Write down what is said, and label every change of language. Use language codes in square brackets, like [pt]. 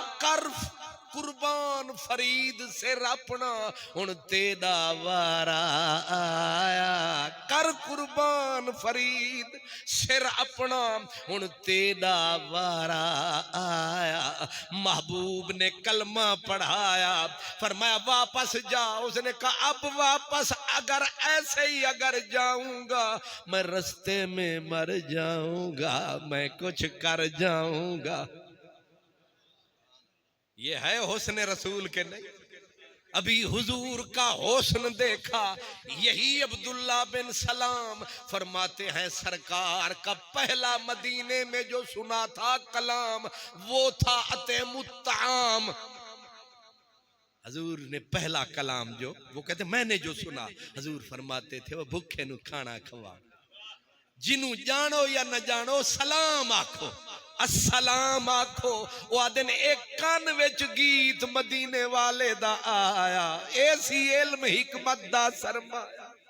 [pa] کرف قربان فرید سر اپنا ہن تیرا وارا آیا، کر قربان فرید سر اپنا ہن تیرا وارا آیا. [ur] محبوب نے کلمہ پڑھایا، فرمایا واپس جا. اس نے کہا اب واپس اگر ایسے ہی اگر جاؤں گا میں رستے میں مر جاؤں گا، میں کچھ کر جاؤں گا. یہ ہے حسن رسول کے نہیں؟ ابھی حضور کا حسن دیکھا. یہی عبداللہ بن سلام فرماتے ہیں سرکار کا پہلا مدینے میں جو سنا تھا کلام وہ تھا [ar] اطعم الطعام. [ur] حضور نے پہلا کلام جو وہ کہتے میں نے جو سنا، حضور فرماتے تھے وہ [pa] بھوکے نو کھانا کھوا، جنوں جانو یا نہ جانو سلام آکھو، السلام آکھو. وہ دن ایک کان وچ گیت مدینے والے دا آیا، ایسی علم حکمت دا سرمایا.